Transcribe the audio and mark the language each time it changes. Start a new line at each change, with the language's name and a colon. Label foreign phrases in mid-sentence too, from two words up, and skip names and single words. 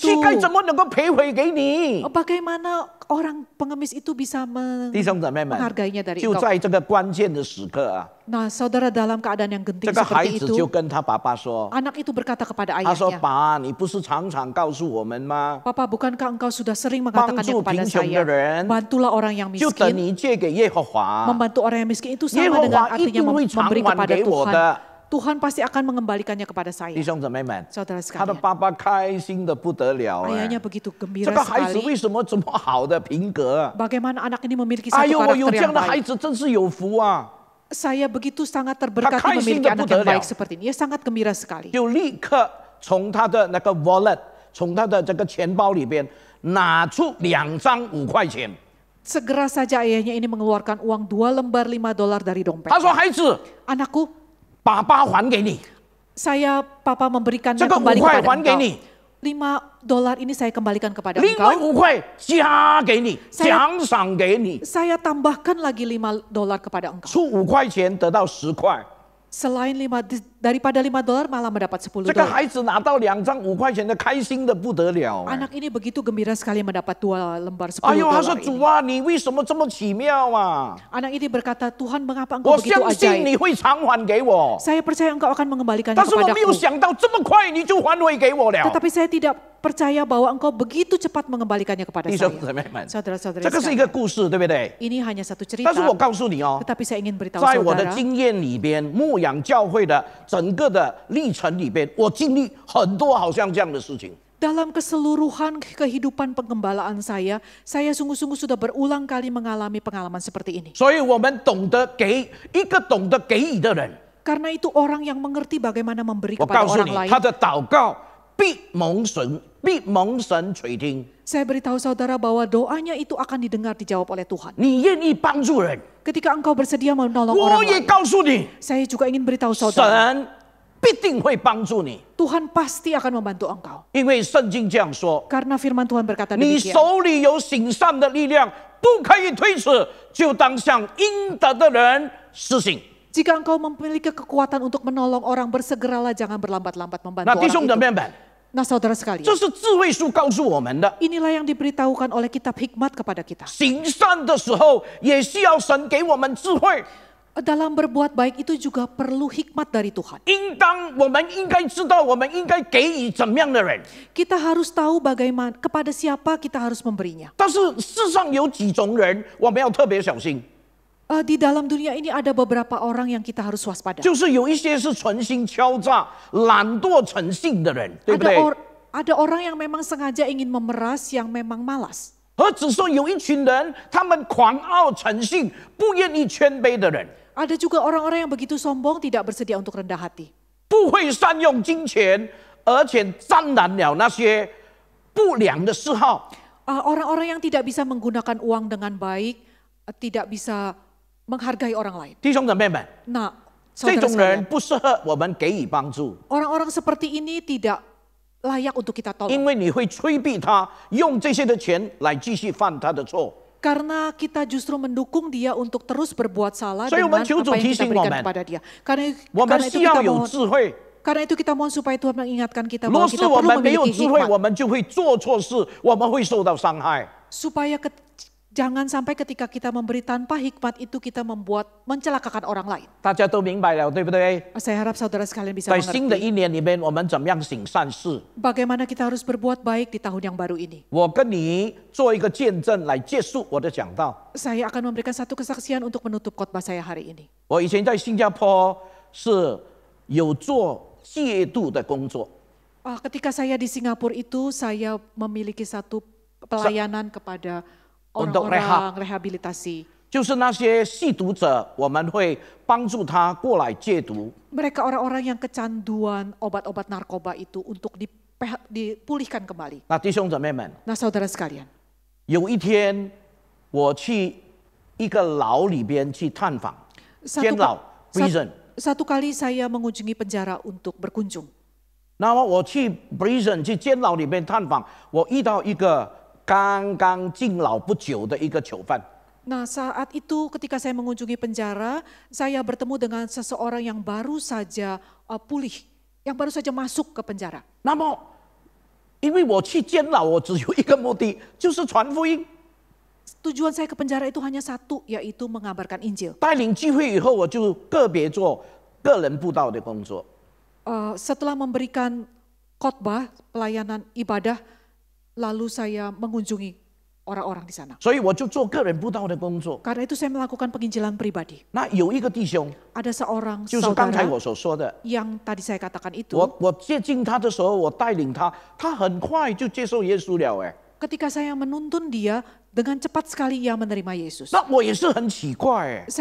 Chinese: 乞丐怎么能够赔回给你？
Indonesian: Bagaimana orang pengemis itu bisa
Chinese: 弟兄姊妹们，
Indonesian: menghargainya dari
Chinese: 就
Indonesian: engkau?
Chinese: 在这个关键的时刻啊，
Indonesian: Nah, saudara dalam keadaan yang
Chinese: 这
Indonesian: genting
Chinese: 个孩
Indonesian: seperti
Chinese: 子就
Indonesian: itu,
Chinese: 跟他爸爸说，
Indonesian: anak itu berkata kepada
Chinese: 他说：“
Indonesian: ayahnya,
Chinese: 爸，你不是常常告诉我们吗？
Indonesian: Papa, bukankah engkau sudah sering mengatakannya Bantu kepada
Chinese: 贫穷的
Indonesian: saya,
Chinese: 人，
Indonesian: bantulah orang yang
Chinese: 就等
Indonesian: miskin,
Chinese: 你借给耶和华，
Indonesian: membantu orang yang miskin itu
Chinese: 耶
Indonesian: sama
Chinese: 和
Indonesian: dengan
Chinese: 华一
Indonesian: artinya
Chinese: 定会偿
Indonesian: memberi
Chinese: 还
Indonesian: kepada
Chinese: 给我
Indonesian: Tuhan.
Chinese: 的。”
Indonesian: Tuhan pasti akan mengembalikannya kepada saya.
Chinese: 弟兄姊妹们，
Indonesian: Saudara
Chinese: 他的
Indonesian: sekalian,
Chinese: 爸爸开心的不得了哎
Indonesian: ayahnya！begitu
Chinese: 这
Indonesian: gembira
Chinese: 个孩子为
Indonesian: sekali.
Chinese: 什么这么好的品格？
Indonesian: Bagaimana anak ini memiliki
Chinese: 哎
Indonesian: satu
Chinese: 呦，我有
Indonesian: karakter
Chinese: 这样
Indonesian: yang
Chinese: 的孩
Indonesian: baik.
Chinese: 子，真是有福啊！
Indonesian: Saya begitu sangat terberkati Kakak memiliki isin anak dah yang betul baik dah. seperti ini. Ia sangat gembira sekali.
Chinese: 就立刻从他的那个 wallet，从他的这个钱包里边拿出2张5块钱。
Indonesian: Segera saja ayahnya ini mengeluarkan uang 2 lembar $5 dari dompet.
Chinese: 他说：“孩子，
Indonesian: Anakku,
Chinese: 爸爸还给你，
Indonesian: saya papa memberikannya
Chinese: 这个
Indonesian: kembali
Chinese: 5块
Indonesian: kepada
Chinese: 还给
Indonesian: engkau.
Chinese: 你，
Indonesian: $5 ini saya kembalikan kepada
Chinese: 另外
Indonesian: engkau.
Chinese: 5块加给你，
Indonesian: Saya-
Chinese: 奖赏给你，
Indonesian: Saya tambahkan lagi $5 kepada engkau.
Chinese: 出5块钱得到10块。”
Indonesian: Selain daripada $5 malah mendapat
Chinese: 这个
Indonesian: $10.
Chinese: 孩子拿到2张5块钱的，开心的不得了。
Indonesian: Anak ini begitu gembira sekali mendapat 2 lembar 10
Chinese: 哎呦，他说
Indonesian: dolar
Chinese: 主
Indonesian: ini.
Chinese: 啊，你为什么这么奇妙啊？
Indonesian: Anak ini berkata, Tuhan mengapa engkau
Chinese: 我
Indonesian: begitu
Chinese: 相信
Indonesian: ajaib?
Chinese: 你会偿还给我，
Indonesian: Saya percaya engkau akan mengembalikannya
Chinese: 但是我没有
Indonesian: kepadaku.
Chinese: 想到这么快你就还回给我了。
Indonesian: Tetapi saya tidak percaya bahwa engkau begitu cepat mengembalikannya kepada
Chinese: 弟兄
Indonesian: saya.
Chinese: 姊妹们，
Indonesian: Saudara-saudara
Chinese: 这个是一个
Indonesian: sekalian,
Chinese: 故事，对不对？
Indonesian: ini hanya satu
Chinese: 但是我
Indonesian: cerita,
Chinese: 告诉你哦，
Indonesian: tetapi saya ingin beritahu
Chinese: 在我的
Indonesian: saudara,
Chinese: 经验里边，牧养教会的整个的历程里边，我经历很多好像这样的事情。
Indonesian: dalam keseluruhan kehidupan penggembalaan saya sungguh-sungguh sudah berulang kali mengalami pengalaman seperti ini.
Chinese: 所以我们懂得给一个懂得给予的人，
Indonesian: Karena itu orang yang mengerti bagaimana memberi
Chinese: 我
Indonesian: kepada
Chinese: 告诉
Indonesian: orang
Chinese: 你，
Indonesian: lain.
Chinese: 他的祷告必蒙神垂听。
Indonesian: Saya beritahu saudara bahwa doanya itu akan didengar, dijawab oleh Tuhan.
Chinese: 你愿意帮助人，
Indonesian: Ketika engkau bersedia menolong
Chinese: 我
Indonesian: orang
Chinese: 也
Indonesian: lain,
Chinese: 告诉你，
Indonesian: saya juga ingin beritahu saudara,
Chinese: 神必定会帮助你，
Indonesian: Tuhan pasti akan membantu engkau.
Chinese: 因为圣经这样说：
Indonesian: Karena firman Tuhan berkata
Chinese: 你
Indonesian: demikian.
Chinese: 手里有行善的力量，不可以推辞，就当向应得的人施行。
Indonesian: Jika engkau memiliki kekuatan untuk menolong orang, bersegeralah, jangan berlambat-lambat membantu
Chinese: 那弟兄
Indonesian: orang
Chinese: 姊
Indonesian: itu.
Chinese: 妹们，
Indonesian: Nah saudara sekalian,
Chinese: 这是智慧树告诉我们的。
Indonesian: inilah yang diberitahukan oleh kitab hikmat kepada kita.
Chinese: 行善的时候，也需要神给我们智慧。
Indonesian: Dalam berbuat baik itu juga perlu hikmat dari Tuhan.
Chinese: 我们应该知道，我们应该给予怎么样的人。
Indonesian: Kita harus tahu bagaimana, kepada siapa kita harus memberinya.
Chinese: 但是世上有几种人，我们要特别小心，
Indonesian: Di dalam dunia ini ada beberapa orang yang kita harus waspada.
Chinese: 就是有一些是存心敲诈、懒惰成性的人，对不对？
Indonesian: Ada orang yang memang sengaja ingin memeras, yang memang malas.
Chinese: 而只是有一群人，他们狂傲成性，不愿意谦卑的人，
Indonesian: Ada juga orang-orang yang begitu sombong, tidak bersedia untuk rendah hati.
Chinese: 不会善用金钱，而且沾染了那些不良的嗜好。
Indonesian: Orang-orang yang tidak bisa menggunakan uang dengan baik, tidak bisa menghargai orang lain.
Chinese: 弟兄姊妹们，
Indonesian: Nah,
Chinese: 这
Indonesian: saudara
Chinese: 种人
Indonesian: sekalian,
Chinese: 不适合我们给予帮助，
Indonesian: orang-orang seperti ini tidak layak untuk kita
Chinese: 因
Indonesian: tolong.
Chinese: 为你会催逼他用这些的钱来继续犯他的错。
Indonesian: Karena kita justru mendukung dia untuk terus berbuat salah
Chinese: 所以我们
Indonesian: dengan
Chinese: 求主
Indonesian: apa yang
Chinese: 提
Indonesian: kita
Chinese: 醒我
Indonesian: berikan
Chinese: 们，
Indonesian: kepada dia.
Chinese: 我们
Indonesian: Karena itu
Chinese: 需要
Indonesian: kita
Chinese: 有
Indonesian: mohon,
Chinese: 智慧。
Indonesian: karena itu kita mohon supaya Tuhan mengingatkan kita
Chinese: 若
Indonesian: bahwa
Chinese: 是
Indonesian: kita
Chinese: 我
Indonesian: perlu
Chinese: 们没有
Indonesian: memiliki
Chinese: 智慧，
Indonesian: hikmat.
Chinese: 我们就会做错事，我们会受到伤害。
Indonesian: Supaya jangan sampai ketika kita memberi tanpa hikmat itu kita mencelakakan orang lain.
Chinese: 大家都明白了，对不对？
Indonesian: Saya harap saudara sekalian bisa
Chinese: 在新的
Indonesian: mengerti
Chinese: 一年里面，我们怎么样行善事？
Indonesian: bagaimana kita harus berbuat baik di tahun yang baru ini.
Chinese: 我跟你做一个见证来结束我的讲道。
Indonesian: Saya akan memberikan satu kesaksian untuk menutup khotbah saya hari ini.
Chinese: 我以前在新加坡是有做戒毒的工作，
Indonesian: Ketika saya di Singapura itu saya memiliki satu pelayanan kepada Untuk orang-orang rehabilitasi.
Chinese: 就是那些吸毒者，我们会帮助他过来戒毒。
Indonesian: Mereka orang-orang yang kecanduan obat-obat narkoba itu untuk dipulihkan kembali.
Chinese: 那弟兄姊妹们，
Indonesian: Nah saudara sekalian,
Chinese: 有一天我去一个牢里边去探访，监牢 prison，
Indonesian: satu kali saya mengunjungi penjara untuk berkunjung.
Chinese: 那么我去 prison 去监牢里面探访，我遇到一个刚刚进牢不久的一个囚犯。
Indonesian: Nah, saat itu ketika saya mengunjungi penjara, saya bertemu dengan seseorang yang baru saja pulih, yang baru saja masuk ke penjara.
Chinese: 那么，因为我去监牢，我只有一个目的，就是传福音。
Indonesian: Tujuan saya ke penjara itu hanya satu, yaitu mengabarkan Injil.
Chinese: 带领聚会以后，我就个别做个人布道的工作。
Indonesian: Setelah memberikan khotbah, pelayanan ibadah, lalu saya mengunjungi orang-orang di sana.
Chinese: 所以我就做个人布道的工作。
Indonesian: Karena itu saya melakukan penginjilan pribadi.
Chinese: 那有一个弟兄，
Indonesian: Ada seorang
Chinese: 就是刚才
Indonesian: saudara
Chinese: 我所说的，
Indonesian: yang tadi saya katakan itu.
Chinese: 我接近他的时候，我带领他，他很快就接受耶稣了。哎，
Indonesian: Ketika saya menuntun dia, dengan cepat sekali ia menerima Yesus.
Chinese: 那我也是很奇怪。哎，